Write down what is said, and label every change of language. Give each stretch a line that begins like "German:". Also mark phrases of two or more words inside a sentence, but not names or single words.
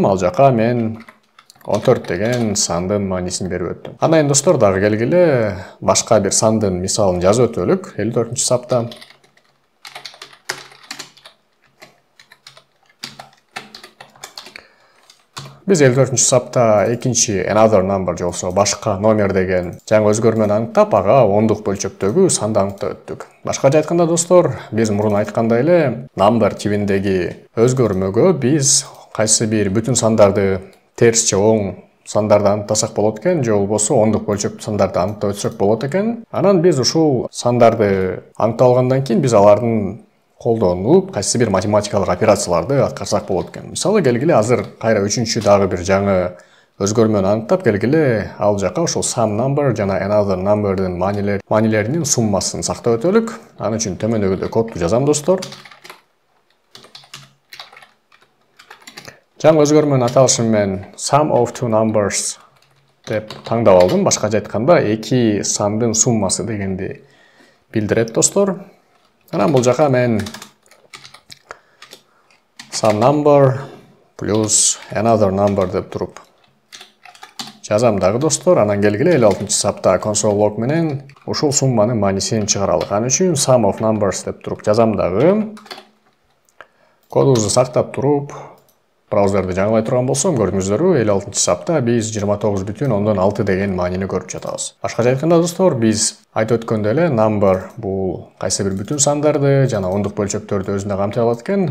Kyrgyz: Ал жака мен 14 деген сандын маанисин берип өттүм. Анан достор дагы келгиле башка бир сандын мисалын жазып өтөлүк 54-сапта. Биз 54-сапта экинчи
English: another number
Kyrgyz: же болбосо башка номер деген жаңы өзгөрмөнү аныктап, ага ондук бөлчөктөгү санды аныктап өттүк. Башкача айтканда достор, биз мурун айткандай эле number тибиндеги өзгөрмөгө биз кайсы бир бүтүн сандарды терс же оң сандарды аныктасак болот экен, же болбосо ондук бөлчөктүү сандарды аныктап өтсөк болот экен. Анан биз ушул сандарды аныктап алгандан кийин биз алардын колдонуп кайсы бир математикалык операцияларды аткарсак болот экен. Мисалы келгиле азыр кайра үчүнчү дагы бир жаңы өзгөрмөнү аныктап келгиле ал жака ошол
English: sum number
Kyrgyz: жана
English: another number'дын
Kyrgyz: маанилеринин суммасын сактап өтөлүк. Аны үчүн төмөндөгүдөй кодду жазам достор. Жаңы өзгөрмөнүн аталышын мен
English: sum of two numbers
Kyrgyz: деп таңдап алдым. Башкача айтканда эки сандын суммасы дегенди билдирет достор. Анан бул жака мен
English: sum number plus another number
Kyrgyz: деп туруп жазам дагы достор. Анан келгиле 56-сапта
English: console log
Kyrgyz: менен ушул сумманын маанисин чыгаралык. Аны үчүн
English: sum of numbers
Kyrgyz: деп туруп жазам дагы. Кодубузду сактап туруп браузерди жаңылай турган болсом, көрдүңүздөрбү, 56-сапта биз 29,6 деген маанини көрүп жатабыз. Башкача айтканда достор, биз айтып өткөндөй эле number бул кайсы бир бүтүн сандарды жана ондук бөлчөктөрдү өзүнө камтый алат экен.